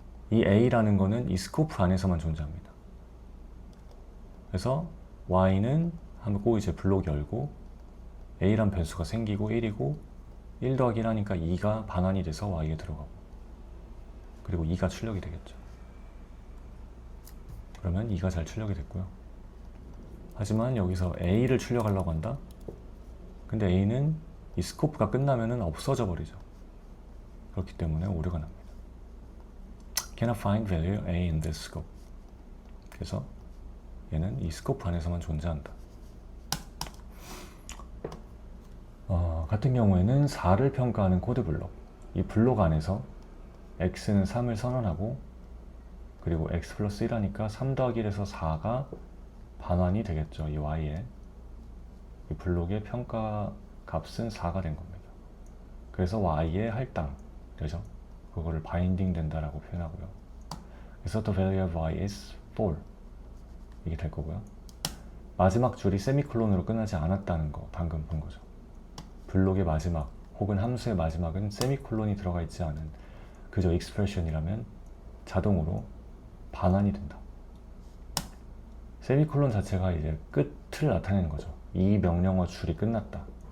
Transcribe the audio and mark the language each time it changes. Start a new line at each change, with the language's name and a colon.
Korean: 이 A라는 거는 이 스코프 안에서만 존재합니다. 그래서 Y는 하고 이제 블록 열고 A란 변수가 생기고 1이고 1 더하기 1 하니까 2가 반환이 돼서 Y에 들어가고 그리고 2가 출력이 되겠죠. 그러면 2가 잘 출력이 됐고요. 하지만 여기서 A를 출력하려고 한다? 근데 A는 이 스코프가 끝나면은 없어져 버리죠. 그렇기 때문에 오류가 납니다.
English: Cannot find value A in this scope.
Korean: 그래서 얘는 이 스코프 안에서만 존재한다. 같은 경우에는 4를 평가하는 코드 블록. 이 블록 안에서 x는 3을 선언하고 그리고 x 플러스 1하니까 3 더하기 1에서 4가 반환이 되겠죠. 이 y에. 이 블록의 평가 값은 4가 된 겁니다. 그래서 y의 할당 되죠. 그거를 바인딩 된다라고 표현하고요. 그래서
English: the value of y is 4
Korean: 이게 될 거고요. 마지막 줄이 세미콜론으로 끝나지 않았다는 거 방금 본 거죠. 블록의 마지막 혹은 함수의 마지막은 세미콜론이 들어가 있지 않은 그저 익스프레션이라면 자동으로 반환이 된다. 세미콜론 자체가 이제 끝을 나타내는 거죠. 이 명령어 줄이 끝났다.